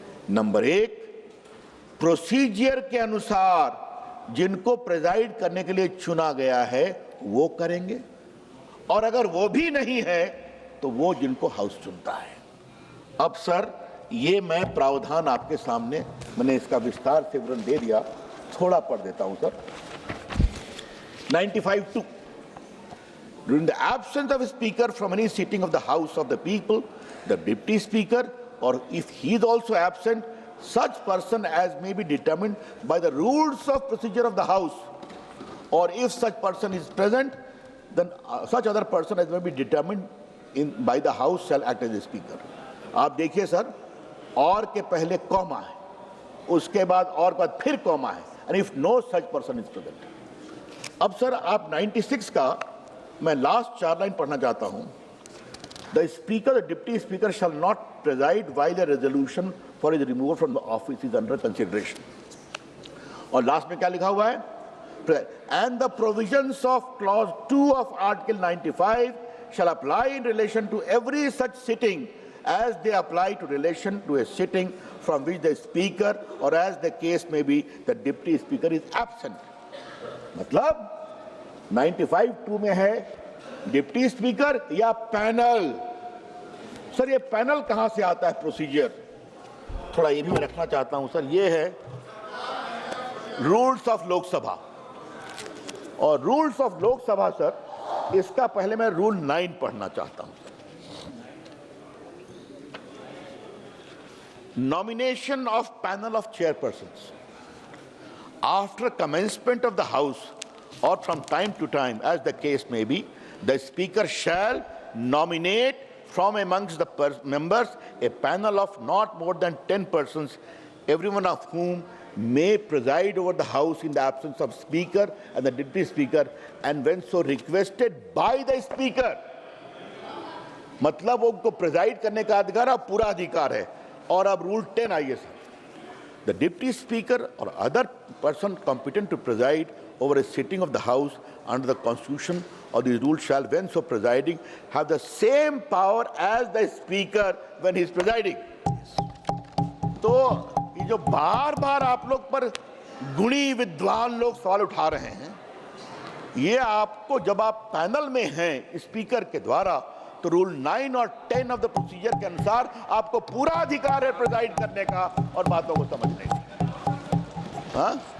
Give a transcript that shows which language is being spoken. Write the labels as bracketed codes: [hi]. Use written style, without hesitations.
[hi] Number 1, procedure के अनुसार जिनको प्रिजाइड करने के लिए चुना गया है वो करेंगे, और अगर वो भी नहीं है तो वो जिनको हाउस चुनता है। अब सर ये मैं प्रावधान आपके सामने मैंने इसका विस्तार से विवरण दे दिया, थोड़ा पढ़ देता हूं sir. [en] 95(2) During the absence of a speaker from any sitting of the House of the People, the deputy speaker, or if he is also absent, such person as may be determined by the rules of procedure of the House, or if such person is present, then such other person as may be determined by the House shall act as a speaker. [hi] आप देखिए sir, और के पहले comma है, उसके बाद और बाद फिर कॉमा है, and if no such person is present. अब सर आप 96 का मैं लास्ट 4 लाइन पढ़ना चाहता हूं। [en] The speaker, the deputy speaker shall not preside while a resolution for his removal from the office is under consideration. [hi] और last में क्या लिखा हुआ है? [en] And the provisions of clause 2 of article 95 shall apply in relation to every such sitting as they apply to relation to a sitting from which the speaker or as the case may be the deputy speaker is absent. [hi] मतलब 95(2) में है deputy speaker या panel. Sir ये panel कहां से आता है? Procedure थोड़ा ये भी मैं रखना चाहता हूं सर। ये है रूल्स ऑफ लोकसभा, और रूल्स ऑफ लोकसभा सर इसका पहले मैं रूल 9 पढ़ना चाहता हूं। [en] Nomination of panel of chairpersons after commencement of the house or from time to time as the case may be, the speaker shall nominate from amongst the members a panel of not more than 10 persons, everyone of whom may preside over the house in the absence of speaker and the deputy speaker, and when so requested by the speaker. [hi] मतलब वो उनको preside करने का अधिकार पूरा अधिकार है। और अब रूल 10 आइए sir. [en] The deputy speaker or other person competent to preside over a sitting of the house under the constitution or the rule shall, when so presiding, have the same power as the speaker when he is presiding. [hi] तो ये जो बार बार आप लोग पर गुणी विद्वान लोग सवाल उठा रहे हैं, ये आपको जब आप पैनल में हैं स्पीकर के द्वारा तो रूल 9 और 10 ऑफ द प्रोसीजर के अनुसार आपको पूरा अधिकार है प्रिजाइड करने का और बातों को समझने का। हाँ?